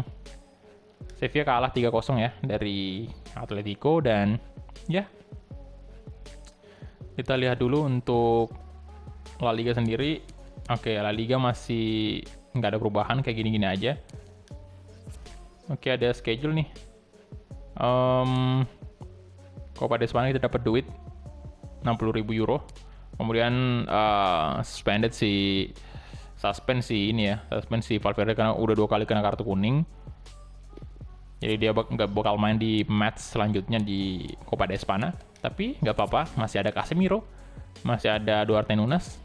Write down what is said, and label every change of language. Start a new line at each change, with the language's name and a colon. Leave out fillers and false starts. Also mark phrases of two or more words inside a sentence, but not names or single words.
Indonesian: Sevilla kalah 3-0 ya dari Atletico. Dan ya, kita lihat dulu untuk La Liga sendiri. Oke, La Liga masih nggak ada perubahan, kayak gini-gini aja. Oke, ada schedule nih. Copa de España kita dapat duit 60.000 euro. Kemudian suspend si Valverde karena udah 2 kali kena kartu kuning. Jadi dia nggak bakal main di match selanjutnya di Copa de España. Tapi nggak apa-apa, masih ada Casemiro, masih ada Duarte Nunes.